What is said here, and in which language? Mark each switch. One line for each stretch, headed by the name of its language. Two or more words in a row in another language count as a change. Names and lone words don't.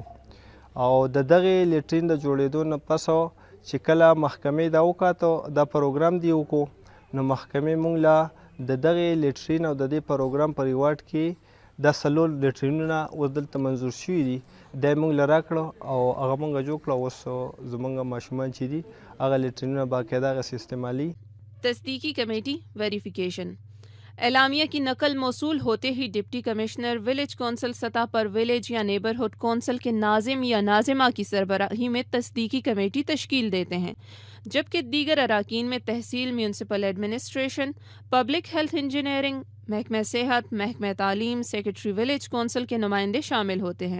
Pashto: او د دغې لیټرین د جوړېدو نه پس چې کله محکمې دا وکاته دا پروګرام دی وکړو نو محکمې موږ له د دغې لیټرین او د دې پروګرام په ریوارډ کې دا 4 لیټرینونه اوس دلته منظور شوي دي دا یې موږ له راکړه او هغه موږ جوړ کړه. اوس زموږ ماشومان چې دي هغه لیټرینونه باقاعده هغسې استعمالي.
Urdu: تصدیقی کمیٹی ویریفیکیشن. اعلامیہ کی نقل موصول ہوتے ہی
English: deputy commissioner village council
Urdu: سطح پر ولیج یا
English: neighbourhood council
Urdu: کے ناظم یا ناظمہ کی سربراہی میں تصدیقی کمیٹی تشکیل دیتے ہیں، جبکہ دیگر اراکین میں تحصیل،
English: municipal administration, public health engineering,
Urdu: محکمہ صحت، محکمہ تعلیم،
English: secretary village council
Urdu: کے نمائندے شامل ہوتے ہیں.